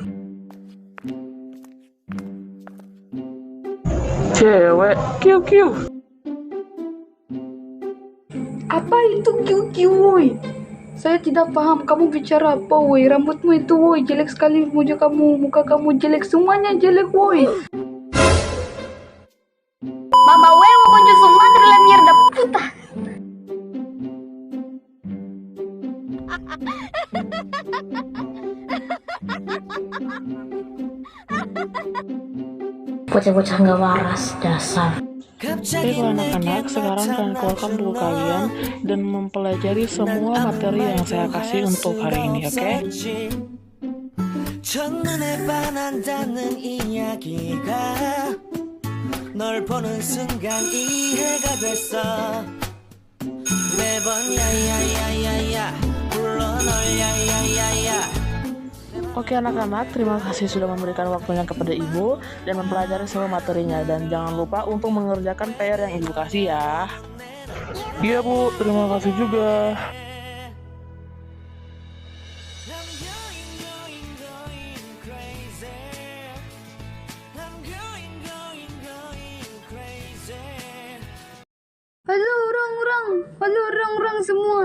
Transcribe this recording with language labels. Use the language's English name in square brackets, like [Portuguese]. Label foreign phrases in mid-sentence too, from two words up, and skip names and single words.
[Indonesian] Cewek, kiu. Apa itu kiu-kiu, woi? Saya tidak paham kamu bicara apa, woi. Rambutmu itu, woi, jelek sekali. Muka kamu jelek, semuanya jelek, woi. [Spanish] huevo concha su madre la mierda puta. [Indonesian] Bocah-bocah nggak waras, dasar. Oke, kalau anak-anak, sekarang kalian keluarkan buku kalian dan mempelajari semua materi yang saya kasih untuk hari ini, oke? [Korean] 첫눈에 반한다는 이야기가 널 보는 순간 이해가 됐어 매번 야야야야야 불러 널 야야야야. [Indonesian] Oke anak-anak, terima kasih sudah memberikan waktunya kepada ibu dan mempelajari semua materinya. Dan jangan lupa untuk mengerjakan PR yang ibu kasih ya. Iya Bu, terima kasih juga. Halo orang-orang semua.